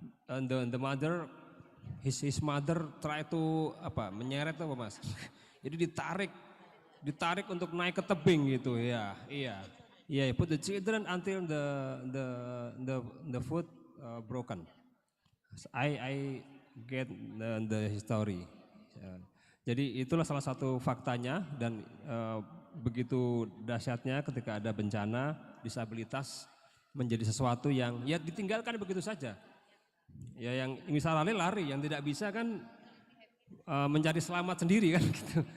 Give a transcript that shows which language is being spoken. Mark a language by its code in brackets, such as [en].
[en] And the mother, his mother try to [id] menyeret apa mas? Jadi ditarik untuk naik ke tebing gitu ya, iya. [en] Put the children until the foot broken. I get the history. [id] Jadi itulah salah satu faktanya, dan begitu dahsyatnya ketika ada bencana, disabilitas menjadi sesuatu yang ya ditinggalkan begitu saja. Ya yang bisa lari, yang tidak bisa kan mencari selamat sendiri kan gitu.